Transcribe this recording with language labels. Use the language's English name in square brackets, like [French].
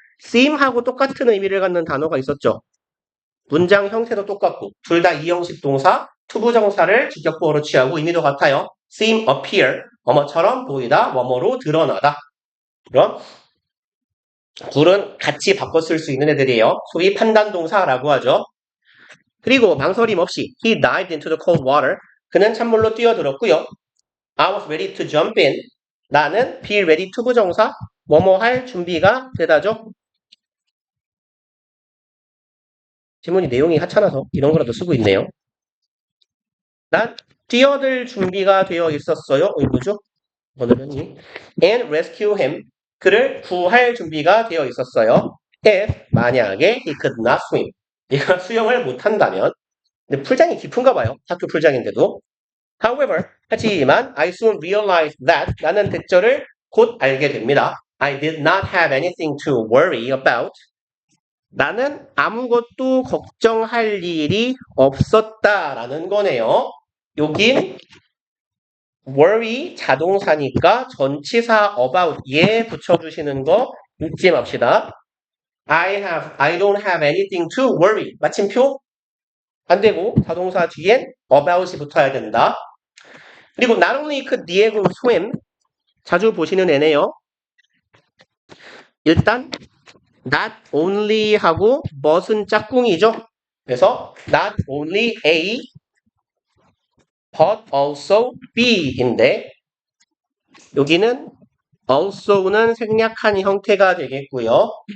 [Korean] seem하고 똑같은 의미를 갖는 단어가 있었죠. 문장 형태도 똑같고 둘 다 이형식 동사, 투부정사를 직역보어로 취하고 의미도 같아요. seem, appear, 뭐뭐처럼 보이다, 뭐뭐로 드러나다. 그럼 둘은 같이 바꿔 쓸 수 있는 애들이에요. 소위 판단동사라고 하죠. 그리고 망설임 없이 [English] he dived into the cold water. [Korean] 그는 찬물로 뛰어들었고요. [English] I was ready to jump in. [Korean] 나는 be ready 투부정사, 뭐뭐 할 준비가 되다죠. 지문이 내용이 하찮아서 이런 거라도 쓰고 있네요. 난 뛰어들 준비가 되어 있었어요. 뭐죠? 오늘은 [English] and rescue him. [Korean] 그를 구할 준비가 되어 있었어요. [English] if [Korean] 만약에 [English] he could not swim. [Korean] 얘가 수영을 못한다면. 근데 풀장이 깊은가 봐요. 학교 풀장인데도. [English] However, [Korean] 하지만 [English] I soon realized that [Korean] 나는 대절을 곧 알게 됩니다. [English] I did not have anything to worry about. [Korean] 나는 아무것도 걱정할 일이 없었다라는 거네요. 여긴 worry 자동사니까 전치사 about 예 붙여주시는 거 잊지 맙시다. [English] I don't have anything to worry. [Korean] 마침표 안 되고 자동사 뒤엔 about이 붙어야 된다. 그리고 [English] not only could Diego swim [Korean] 자주 보시는 애네요. 일단 not only 하고 but은 짝꿍이죠. 그래서 not only A but also B인데 여기는 also는 생략한 형태가 되겠고요.